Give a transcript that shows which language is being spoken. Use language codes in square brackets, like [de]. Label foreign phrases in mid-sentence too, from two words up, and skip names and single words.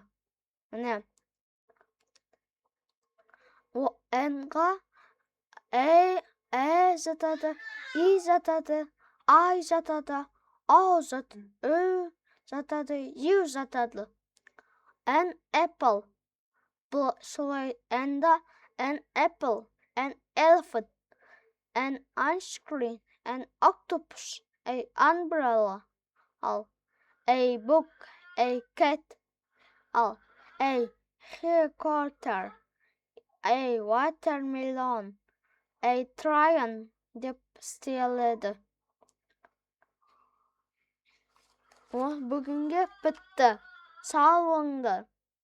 [kk] Міне. N-ға жатады, I жатады, I жатады, O жатады, Ö жатады, U жатады. [en] An apple. [kk] Бұл солай N-да [en] an apple, an elephant, an ice cream, an octopus, an umbrella. Ал a book, a cat. Al a helicopter, a watermelon, a train [kk] деп істеледі. Бүгінге бітті. Сау болыңдар.